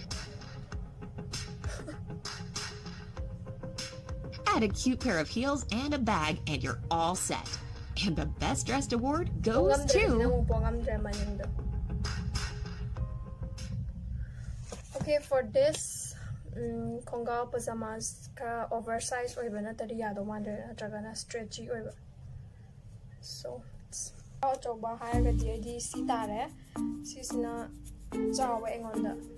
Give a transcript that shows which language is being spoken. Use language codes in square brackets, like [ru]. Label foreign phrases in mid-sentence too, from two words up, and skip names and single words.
[en] Add a cute pair of heels and a bag and you're all set. And the best dressed award goes to... Okay, for this [mni] khongaw pajamas ka oversized oiba natari yado mande natragana stretchy oiba, [en] so it's [mni] choba haiga di si tare sisina chawa engonda